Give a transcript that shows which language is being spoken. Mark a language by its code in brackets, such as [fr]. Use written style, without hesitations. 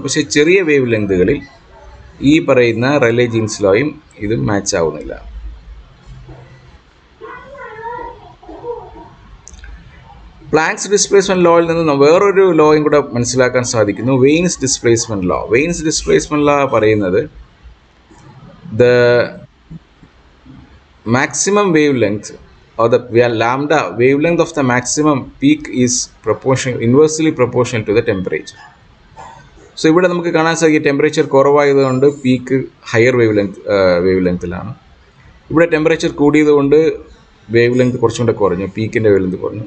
[ml] പക്ഷേ ചെറിയ വേവ് ലെങ്തുകളിൽ ഈ പറയുന്ന റെലെ ജീൻസ് ലോയും ഇതും മാച്ച് ആവുന്നില്ല. പ്ലാങ്ക്സ് ഡിസ്പ്ലേസ്മെൻറ്റ് ലോയിൽ നിന്ന് വേറൊരു ലോയും കൂടെ മനസ്സിലാക്കാൻ സാധിക്കുന്നു, veins displacement law. Veins displacement law പറയുന്നത് [en] The maximum wavelength or the lambda wavelength of the maximum peak is inversely proportional to the temperature. [ml] So ഇവിടെ നമുക്ക് കാണാൻ സാധിക്കും ടെമ്പറേച്ചർ കുറവായതുകൊണ്ട് പീക്ക് ഹയർ വേവ് ലെങ്ത്തിലാണ്. ഇവിടെ ടെമ്പറേച്ചർ കൂടിയതുകൊണ്ട് വേവ് ലെങ്ത് കുറച്ചും കൂടെ കുറഞ്ഞു, പീക്കിൻ്റെ വേവ് ലെങ്ത് കുറഞ്ഞു.